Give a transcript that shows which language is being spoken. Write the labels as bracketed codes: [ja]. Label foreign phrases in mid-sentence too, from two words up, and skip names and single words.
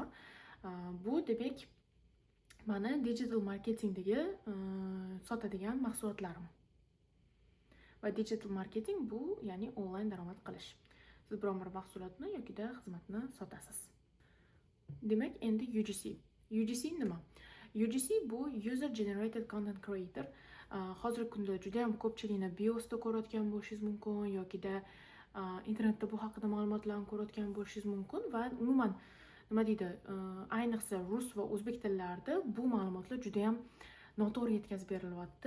[uz] Bu demak mana [en] digital marketingdagi [uz] sotadigan mahsulotlarim. Va [en] digital marketing [uz] bu ya'ni onlayn daromad qilish. Siz biror bir mahsulotni yokida xizmatni sotasiz. Demak, endi UGC. UGC nima? [en] UGC bu user generated content creator. [uz] Hozirgi kunda juda ham ko'pchilikni biosda ko'rayotgan bo'lishingiz mumkin yokida internetda bu haqida ma'lumotlarni ko'rayotgan bo'lishingiz mumkin va umuman nima deydi, ayniqsa rus va o'zbek tillarida bu ma'lumotlar juda ham noto'g'ri yetkazib berilyapti.